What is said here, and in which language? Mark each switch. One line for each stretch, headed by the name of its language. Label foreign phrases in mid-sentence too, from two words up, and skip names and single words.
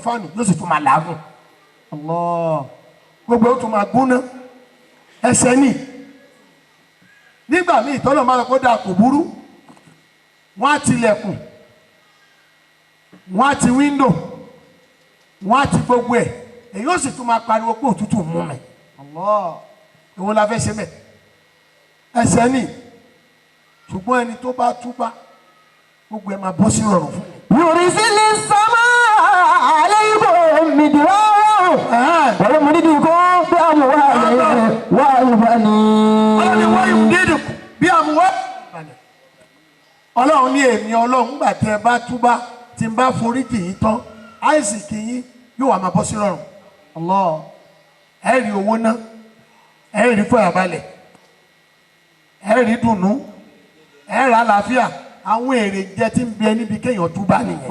Yoruba: fáànù yóò sì tún máa làágùn gbogbo ó tún máa gbóná ẹ̀ṣẹ̀ ni nígbà míì tọ́lọ̀ máa lọ kó dáa kò burú wọ́n á tilẹ̀kùn wọ́n á ti wíńdò wọ́n á ti gbogbo ẹ̀ èyí ó sì tún máa pariwo pé òtútù mú mi èwo la fẹ́ ṣe mẹ́ ẹ̀ṣẹ̀ ni ṣùgbọ́n ẹni tó bá túbá gbogbo ẹ̀ máa bọ́ sí ọ̀rọ̀ fún mi.
Arabic: يرسل السماء عليكم مدرارا ويمددكم بأموال وبنين.
Yoruba: ọlọ́ni wọ́n yóò dédé bí àmúwá. ọlọ́run ní èmi ọlọ́run gbà tẹ́ ẹ bá túbá tí n bá forí jì yín tán àìsìkí yín yóò wá máa bọ́ sí ọ̀rọ̀. ẹ rí owó ná ẹ rí fọyàbalẹ̀ ẹ rí dùnnú ẹ rí àlàáfíà àwọn èrè jẹ tí ń bẹ níbi kéèyàn túbá nìyẹn.